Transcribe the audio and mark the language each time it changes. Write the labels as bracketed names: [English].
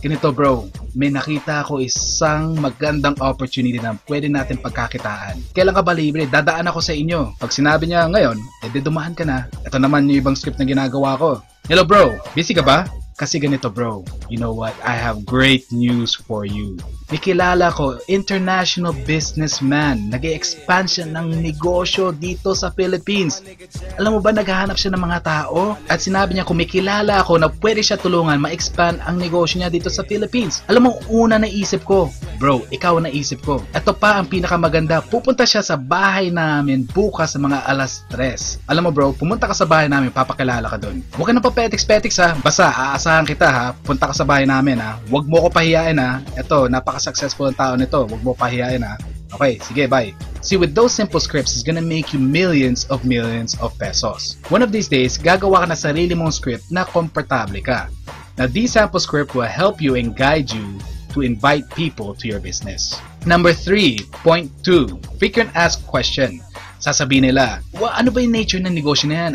[Filipino] Ganito bro, may nakita ako isang magandang opportunity na pwede natin pagkakitaan. Kailan ka ba libre? Dadaan ako sa inyo. Pag sinabi niya ngayon, edi dumaan ka na. Ito naman yung ibang script na ginagawa ko. Hello bro, busy ka ba? Kasi ganito bro, [English] you know what? I have great news for you. [Filipino] May kilala ko, international businessman. Nag-e-expand siya ng negosyo dito sa Philippines. Alam mo ba, naghahanap siya ng mga tao? At sinabi niya kung may kilala ako na pwede siya tulungan ma-expand ang negosyo niya dito sa Philippines. Alam mo, una naisip ko, bro, ikaw naisip ko. Ito pa ang pinakamaganda, pupunta siya sa bahay namin bukas sa mga alas 3. Alam mo bro, pumunta ka sa bahay namin, papakilala ka doon. Huwag ka na papetiks-petiks ha, basta aasahan kita ha, punta ka sa bahay namin ha. Huwag mo ko pahiyain ha. Ito, napaka-successful ang tao nito, huwag mo pahiyain ha. Okay, sige, bye. [English] See, with those simple scripts, it's gonna make you millions of pesos. One of these days, [Filipino] gagawa ka na sarili mong script na komportable ka. [English] Now, this sample script will help you and guide you to invite people to your business. Number 3.2, frequent ask question. [Filipino] Sasabihin nila, ano ba yung nature ng negosyo na yan?